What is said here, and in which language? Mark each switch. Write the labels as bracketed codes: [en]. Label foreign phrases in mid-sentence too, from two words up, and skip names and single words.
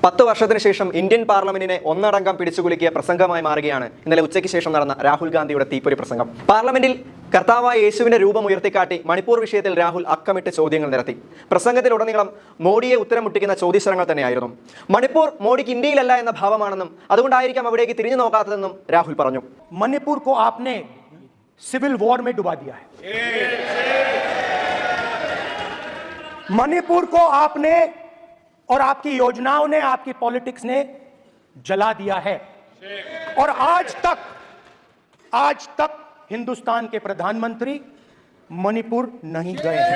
[ml] 10 വർഷത്തിന് ശേഷം ഇന്ത്യൻ പാർലമെന്റിനെ ഒന്നടങ്കം പിടിച്ചുകുലുക്കിയ പ്രസംഗമായി മാറുകയാണ് ഇന്നലെ ഉച്ചയ്ക്ക് ശേഷം നടന്ന രാഹുൽ ഗാന്ധിയുടെ തീപ്പൊരി പ്രസംഗം. പാർലമെന്റിൽ കർത്താവായ യേശുവിന്റെ രൂപം ഉയർത്തിക്കാട്ടി മണിപ്പൂർ വിഷയത്തിൽ രാഹുൽ അക്കമിട്ട് ചോദ്യങ്ങൾ നിരത്തി. പ്രസംഗത്തിലുടനീളം മോഡിയെ ഉത്തരം മുട്ടിക്കുന്ന ചോദ്യശരങ്ങൾ തന്നെയായിരുന്നു. മണിപ്പൂർ മോഡിക്ക് ഇന്ത്യയിലല്ല എന്ന ഭാവമാണെന്നും അതുകൊണ്ടായിരിക്കാം അവിടേക്ക് തിരിഞ്ഞു നോക്കാത്തതെന്നും രാഹുൽ പറഞ്ഞു. [hi] मणिपुर को आपने सिविल वॉर में डुबा दिया है. मणिपुर को आपने और आपकी योजनाओं ने, आपकी पॉलिटिक्स ने जला दिया है. और आज तक हिंदुस्तान के प्रधानमंत्री मणिपुर नहीं गए हैं.